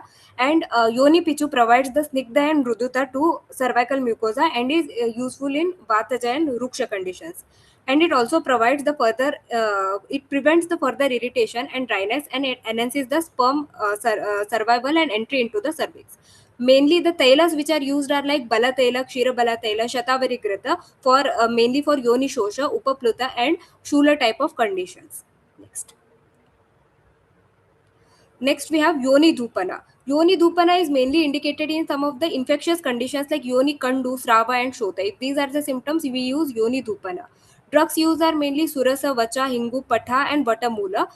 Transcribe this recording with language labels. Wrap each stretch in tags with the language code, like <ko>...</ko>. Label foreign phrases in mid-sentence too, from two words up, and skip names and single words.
<en>And Yoni Pichu provides the snigdha and ruduta to cervical mucosa and is useful in Vataja and Ruksha conditions. And it also provides the further it prevents the further irritation and dryness, and it enhances the sperm survival and entry into the cervix. Mainly the tailas which are used are like bala taila, kshira bala taila, shatavari grita for mainly for yoni shosha, upapluta, and shula type of conditions. Next, we have Yoni Dhupana. Yoni Dhupana is mainly indicated in some of the infectious conditions like Yoni Kandu, Srava, and Shota. If these are the symptoms, we use Yoni Dhupana. Drugs used are mainly Surasa, Vacha, Hingu, Patha, and Vatamula.</en>